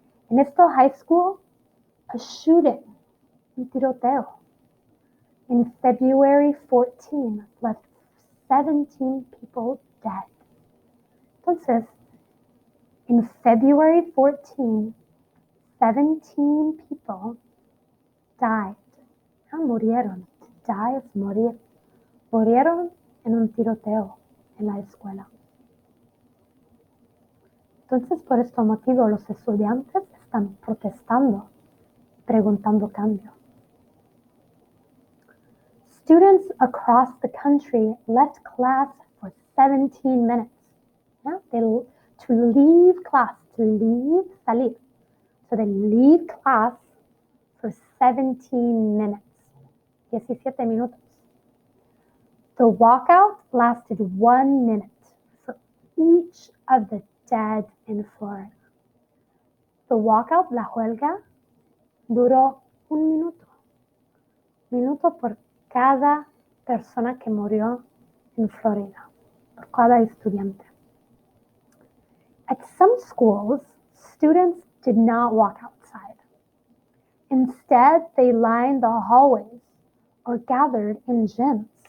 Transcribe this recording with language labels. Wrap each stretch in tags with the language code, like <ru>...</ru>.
<es>En este</es> <en>high school, a shooting,</en> <es>un tiroteo,</es> <en>in February 14 left 17 people dead. Entonces, in February 14, 17 people died.</en> <es>Murieron. Die es morir. Murieron en un tiroteo en la escuela. Entonces, por este motivo, los estudiantes están protestando, preguntando cambio.</es> <en>Students across the country left class for 17 minutes. Yeah? To leave class, salir. So they leave class for 17 minutes.</en> <es>17 minutos.</es> <en>The walkout lasted 1 minute for each of the dead in Florida. The walkout,</en> <es>la huelga, duró 1 minuto. Minuto por cada persona que murió en Florida, por cada estudiante.</es> <en>At some schools, students did not walk outside. Instead, they lined the hallways or gathered in gyms.</en>